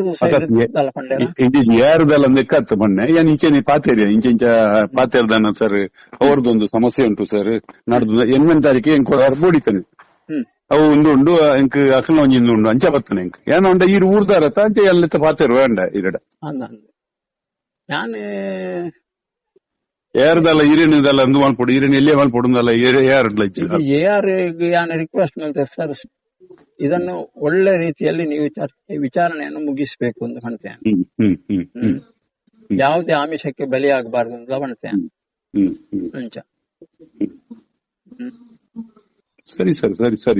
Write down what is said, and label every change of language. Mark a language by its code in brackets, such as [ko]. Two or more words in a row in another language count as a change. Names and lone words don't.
[tcy] ಏಆರ್ದಲ್ಲ ಲೆಕ್ಕತ್ತು ಮೊನ್ನೆ ಏನ್ ಇಂಚೆ ಪಾತೇರಿ ಇಂಚೆಂಚ ಪಾತೇರ್ದಾನ ಸರ್ ಅವ್ರದ್ದೊಂದು ಸಮಸ್ಯೆ ಉಂಟು ಸರ್ ನಾಡ್ದು 8ನೇ ತಾರೀಕಿಗೆ ಬೋಡಿತಾನೆ ಅವು ಉಂಡು ಎಂಕ್ ಅಕ್ಲ ಒಂಜಿ ಉಂಡು ಅಂಚ ಬತ್ತಾನೆ ಎಂಕ್ ಏನ ಉಂಡ ಈ ಊರ್ದಾರತ್ತ ಅಂಚೆ ಎಲ್ಲ ಪಾತೇರು വേണ്ട ಇರಡ ഞാൻ ಏರ್ದಲ್ಲ ಈರಿನದಲ್ಲ ಅಂದು ಮಾಡ್ಕೊಡು ಈರಿನ ಎಲ್ಲೇ ಮಾಡ್ಕೊಡುದಲ್ಲ [kn] ಏಆರ್ ನಾನು ರಿಕ್ವೆಸ್ಟ್ ಮಾಡ್ತೇನೆ ಸರ್, ಇದನ್ನು ಒಳ್ಳೆ ರೀತಿಯಲ್ಲಿ ನೀವು ವಿಚಾರಣೆಯನ್ನು ಮುಗಿಸ್ಬೇಕು ಅಂತ ಕಾಣ್ತೇನೆ. ಯಾವುದೇ ಆಮಿಷಕ್ಕೆ ಬಲಿಯಾಗಬಾರ್ದು ಅಂತ ಕಾಣ್ತೇನೆ. ಸರಿ ಸರ್, ಸರಿ ಸರಿ.